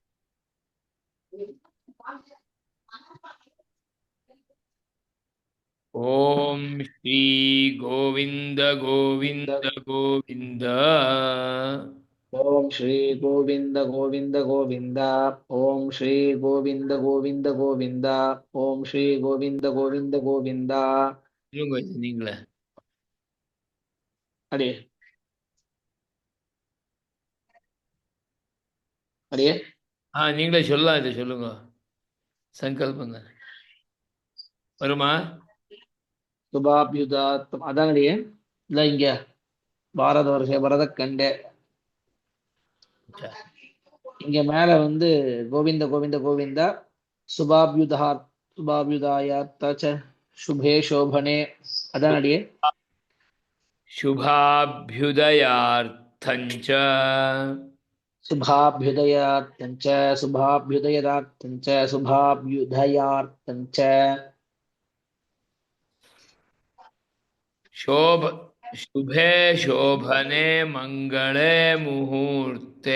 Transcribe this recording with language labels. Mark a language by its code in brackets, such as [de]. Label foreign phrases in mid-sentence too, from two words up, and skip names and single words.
[sa] ॐ श्री गोविन्द गोविन्द गोविन्द ॐ श्री गोविन्द गोविन्द गोविन्द ॐ श्री गोविन्द गोविन्द गोविन्द ॐ श्री गोविन्द गोविन्द गोविन्द [ta] சொல்லுங்க இது நீங்களே. அடியே அடியே நீங்களே சொல்லலாம், இதை சொல்லுங்க. சங்கல்பங்க வருமா? சுபாபியுதாத்தம் அதான் அடியே. இல்ல இங்க [sa] भारत वर्ष भरत खण्डे [ta] சரி. இங்க மேல வந்து [sa] गोविन्द गोविन्द गोविन्दा शुभाभ्युदा शुभाभ्युदयार्थ शुभे शोभने [ta] அதான் அடியே. [sa] शुभाभ्युदयार्थञ्च शुभाभ्युदयार्थञ्च शुभाभ्युदयदार्थञ्च शुभाभ्युदयार्थञ्च शोभ शुभे शोभने मङ्गले मुहूर्ते